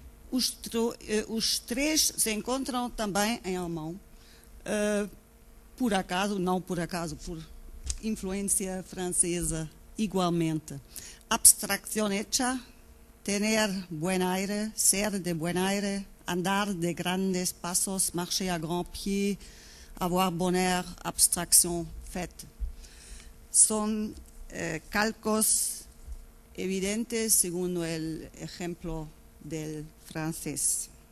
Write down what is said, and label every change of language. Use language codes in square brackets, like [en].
[pt] Os três se encontram também em alemão, por acaso, não por acaso, por influência francesa igualmente. [es] Abstracción hecha, tener buen aire, ser de buen aire, [pt] andar de grandes passos, [fr] marcher à grands pieds, avoir bonheur, abstraction faite. [es] Son calcos evidentes según el ejemplo del francés.